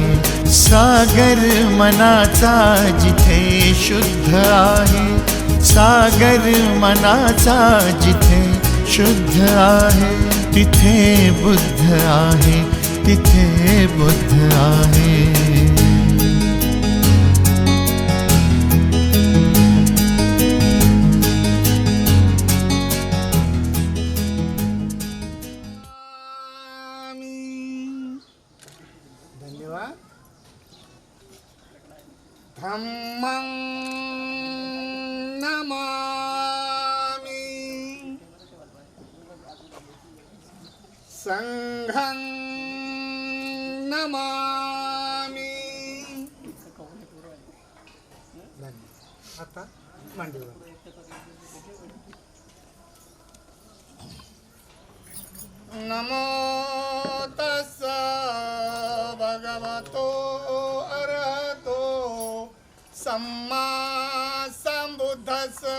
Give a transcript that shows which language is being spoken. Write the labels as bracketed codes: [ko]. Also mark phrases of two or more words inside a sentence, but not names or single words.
[mr] सागर मनाचा जिथे शुद्ध आहे, सागर मनाचा जिथे शुद्ध आहे, तिथे बुद्ध आहे, तिथे बुद्ध आहे. धन्यवाद. [pi] धम्मं नमामि, संघं नमामि. [mr] आता मांडीवर. [pi] नमो तस्स भगवतो अरहतो सम्मा संबुद्धस्स.